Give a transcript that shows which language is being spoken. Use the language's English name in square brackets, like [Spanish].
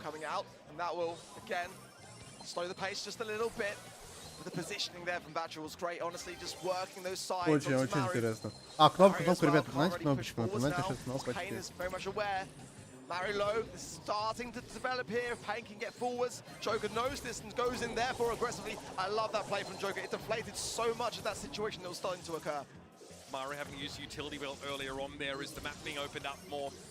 [English] Coming out, and that will, again, slow the pace just a little bit. But the positioning there from Vatra was great, honestly, just working those sides. [Russian] Очень, очень интересно. А, кнопку, ребята, знаете кнопочку? Напоминайте сейчас кнопочки. [English] Payne is very much aware. Mari low is starting to develop here. Payne can get forwards. Joker knows this and goes in therefore aggressively. I love that play from Joker. It deflated so much of that situation that was starting to occur. Mari having used utility belt earlier on there as the map being opened up more.